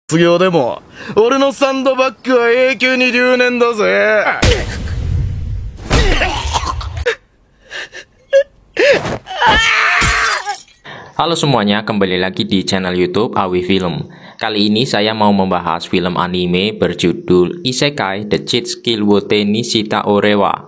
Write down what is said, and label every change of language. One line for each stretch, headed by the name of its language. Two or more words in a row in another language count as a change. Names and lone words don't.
Japanese: 卒業でも俺のサンドバッグは永久に留年だぜ。
Indonesian: Halo semuanya, kembali lagi di channel YouTube Awi Film. Kali ini saya mau membahas film anime berjudul Isekai The Cheat Skill Wote ni Shita Orewa.